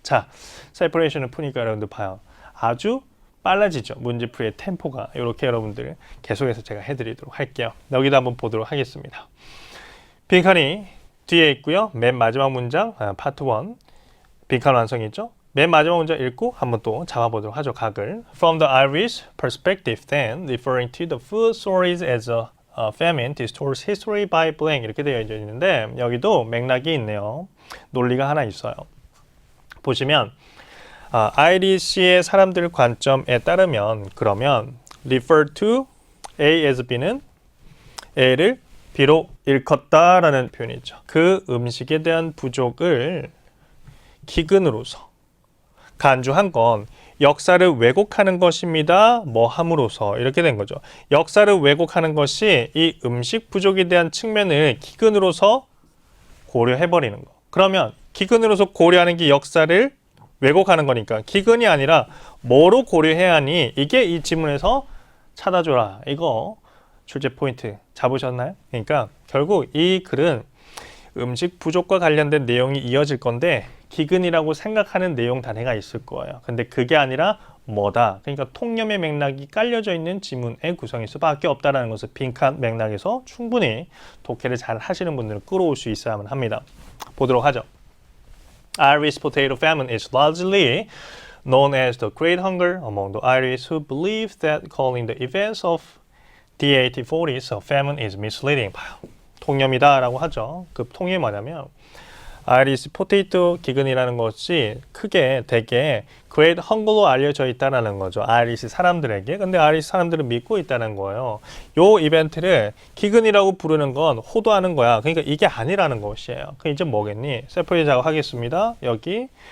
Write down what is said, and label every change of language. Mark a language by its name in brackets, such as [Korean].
[Korean] 자, 세퍼레이션을 푸니까 여러분들 봐요. 아주 빨라지죠. 문제풀이의 템포가. 이렇게 여러분들 계속해서 제가 해드리도록 할게요. 여기도 한번 보도록 하겠습니다. 빈칸이 뒤에 있고요. 맨 마지막 문장 파트 1 빈칸 완성이죠. 맨 마지막 문장 읽고 한번 또 잡아보도록 하죠. 각을. [English] From the Irish perspective then, referring to the food stories as a famine distorts history by blank [Korean] 이렇게 되어 있는데 여기도 맥락이 있네요. 논리가 하나 있어요. 보시면 아이리시의 사람들 관점에 따르면 그러면 [English] refer to A as B [Korean] 는 A를 B로 일컫다라는 표현이 있죠. 그 음식에 대한 부족을 기근으로서 간주한 건 역사를 왜곡하는 것입니다. 뭐 함으로써 이렇게 된 거죠. 역사를 왜곡하는 것이 이 음식 부족에 대한 측면을 기근으로서 고려해버리는 거. 그러면 기근으로서 고려하는 게 역사를 왜곡하는 거니까 기근이 아니라 뭐로 고려해야 하니? 이게 이 지문에서 찾아줘라. 이거 출제 포인트 잡으셨나요? 그러니까 결국 이 글은 음식 부족과 관련된 내용이 이어질 건데 기근이라고 생각하는 내용 단위가 있을 거예요. 근데 그게 아니라 뭐다. 그러니까 통념의 맥락이 깔려져 있는 지문의 구성일 수밖에 없다는 것을 빈칸 맥락에서 충분히 독해를 잘 하시는 분들은 끌어올 수 있어야만 합니다. 보도록 하죠. [English] Irish potato famine is largely known as the Great Hunger among the Irish who believe that calling the events of the 1840s a famine is misleading. [Korean] 봐요. 통념이다 라고 하죠. 그 통념이 뭐냐면 아이리시 포테이토 기근이라는 것이 크게 되게 그레이트 헝글로 알려져 있다는 거죠. 아이리시 사람들에게. 근데 아이리시 사람들은 믿고 있다는 거예요. 요 이벤트를 기근이라고 부르는 건 호도하는 거야. 그러니까 이게 아니라는 것이에요. 그럼 이제 뭐겠니? 세포의 작업하겠습니다. 여기.